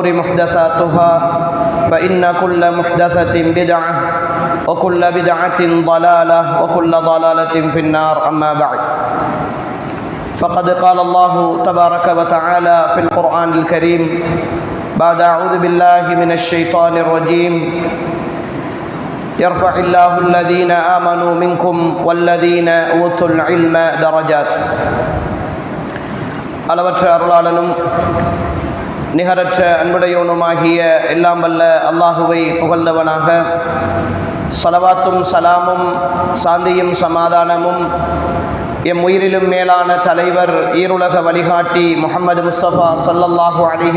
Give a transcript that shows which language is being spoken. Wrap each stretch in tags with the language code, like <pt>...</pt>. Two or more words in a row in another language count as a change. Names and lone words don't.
<ar>محدثاتها فإن كل محدثة بدعة وكل بدعة ضلالة وكل ضلالة في النار أما بعد فقد قال الله تبارك وتعالى في القرآن الكريم بعد أعوذ بالله من الشيطان الرجيم يرفع الله الذين آمنوا منكم والذين أوتوا العلم درجات</ar> <ta>அளவற்ற அருளாளனும் நிகரற்ற அன்புடையவனுமாகிய எல்லாம் வல்ல அல்லாஹுவை புகழ்ந்தவனாக ஸலவாத்தும் சலாமும் சாந்தியும் சமாதானமும் எம் உயிரிலும் மேலான தலைவர் ஈருலக வழிகாட்டி முஹம்மது முஸ்தபா</ta> <ar>صلى الله عليه</ar>